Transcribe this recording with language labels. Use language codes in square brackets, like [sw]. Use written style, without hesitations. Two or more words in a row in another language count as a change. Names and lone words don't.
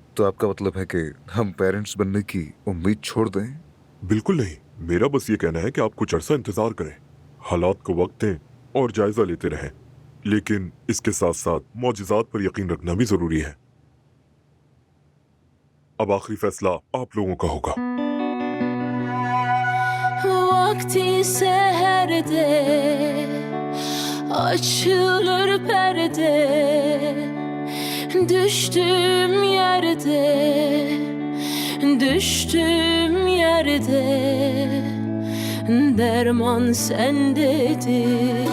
[ur] تو آپ کا مطلب ہے کہ ہم پیرنٹس بننے کی امید چھوڑ دیں? بالکل نہیں. میرا بس یہ کہنا ہے کہ آپ کچھ عرصہ انتظار کریں، حالات کو وقت دیں اور جائزہ لیتے رہیں. لیکن اس کے ساتھ ساتھ معجزات پر یقین رکھنا بھی ضروری ہے. اب آخری فیصلہ آپ لوگوں کا ہوگا. [tr] Vakti seherde açılır perde, düştüğüm yerde, düştüğüm yerde derman sendedir.